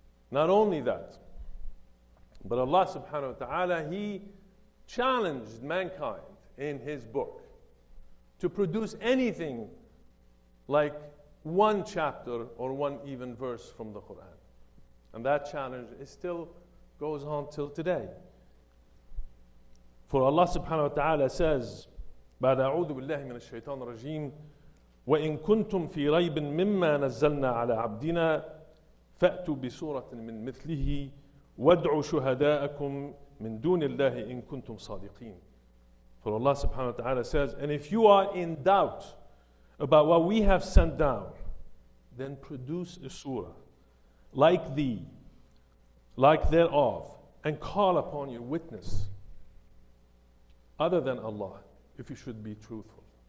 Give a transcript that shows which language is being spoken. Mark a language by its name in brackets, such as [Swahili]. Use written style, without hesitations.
[English] Not only that, but Allah subhanahu wa ta'ala, He challenged mankind in His book to produce anything like one chapter or one even verse from the Quran. And that challenge still goes on till today. For Allah subhanahu wa ta'ala says, [Arabic] بعد أعوذ بالله من الشيطان الرجيم وإن كنتم في ريب مما نزلنا على عبدنا فأتوا بسورة من مثله وادعوا شهداءكم من دون الله إن كنتم صادقين. [English] For Allah subhanahu wa ta'ala says, and if you are in doubt about what we have sent down, then produce a surah like thee, like thereof, and call upon your witness other than Allah, if you should be truthful.